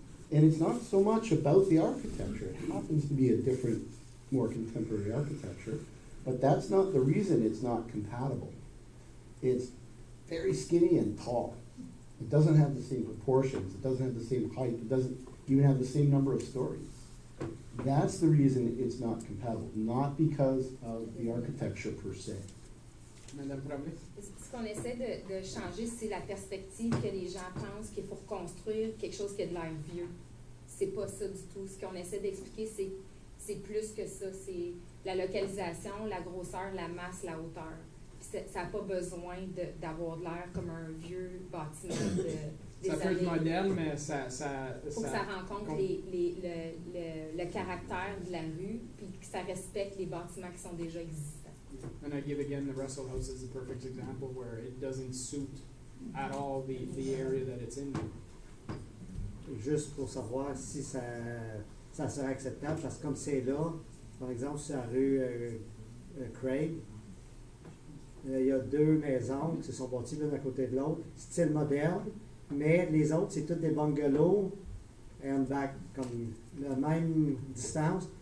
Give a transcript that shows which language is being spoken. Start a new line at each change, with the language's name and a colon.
English: And it's not so much about the architecture. It happens to be a different, more contemporary architecture, but that's not the reason it's not compatible. It's very skinny and tall. It doesn't have the same proportions. It doesn't have the same height. It doesn't even have the same number of stories. That's the reason it's not compatible, not because of the architecture per se.
French: Madame Tremblay? Ce qu'on essaie de changer, c'est la perspective que les gens pensent qu'il faut reconstruire quelque chose qui a de l'air vieux. C'est pas ça du tout. Ce qu'on essaie d'expliquer, c'est plus que ça. C'est la localisation, la grosseur, la masse, la hauteur. Puis ça n'a pas besoin d'avoir de l'air comme un vieux bâtiment des Ça peut être années. moderne, mais ça Faut que ça rencontre le caractère de la rue, puis que ça respecte les bâtiments qui sont déjà existants.
English: And I give again, the Russell House is a perfect example where it doesn't suit at all the area that it's in.
French: Juste pour savoir si ça serait acceptable, parce que comme c'est là, par exemple sur la rue Craig, il y a 2 maisons qui se sont bâties l'une à côté de l'autre, style moderne, mais les autres, c'est toutes des bungalows,
English: and back,
French: comme la même distance.